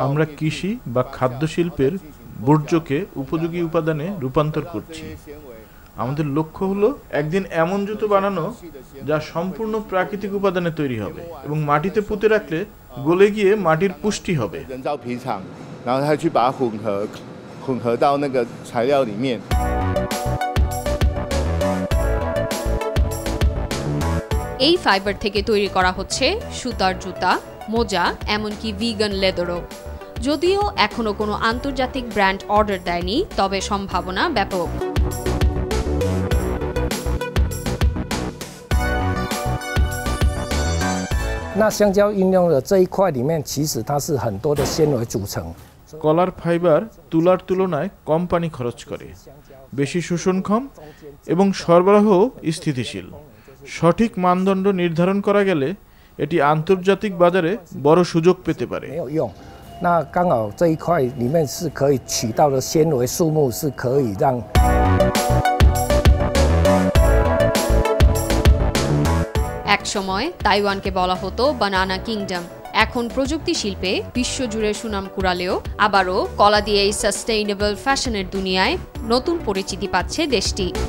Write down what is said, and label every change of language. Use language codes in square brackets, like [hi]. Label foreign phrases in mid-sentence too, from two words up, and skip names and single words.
[bn] আমরা কৃষি বা খাদ্য শিল্পের বর্জ্যকে উপযোগী উপাদানে রূপান্তর করছি। আমাদের লক্ষ্য হলো একদিন এমন জুতো বানানো যা সম্পূর্ণ প্রাকৃতিক উপাদানে তৈরি হবে এবং মাটিতে পুঁতে রাখলে গলে গিয়ে মাটির পুষ্টি হবে। [zh] 人造皮厂，然后它去把它混合到那个材料里面。 [bn] এই ফাইবার থেকে তৈরি করা হচ্ছে সুতার জুতা, মোজা, এমনকি ভিগান লেদারও। যদিও এখনো কোনো আন্তর্জাতিক ব্র্যান্ড অর্ডার দেয়নি, তবে সম্ভাবনা ব্যাপক। [zh] 那香蕉应用的这一块里面，其实它是很多的纤维组成。 [bn] কলার ফাইবার তুলার তুলনায় কম পানি খরচ করে, বেশি শোষণক্ষম এবং সরবরাহ স্থিতিশীল। সঠিক মানদণ্ড নির্ধারণ করা গেলে এটি আন্তর্জাতিক বাজারে বড় সুযোগ পেতে পারে। [zh] 那刚好这一块里面是可以取到的纤维数目是可以让。 [bn] এক সময় তাইওয়ানকে বলা হতো [en] banana kingdom. [bn] এখন প্রযুক্তি শিল্পে বিশ্বজুড়ে সুনাম কুড়ালেও আবারও কলা দিয়ে এই সাস্টেইনেবল ফ্যাশনের দুনিয়ায় নতুন পরিচিতি পাচ্ছে দেশটি।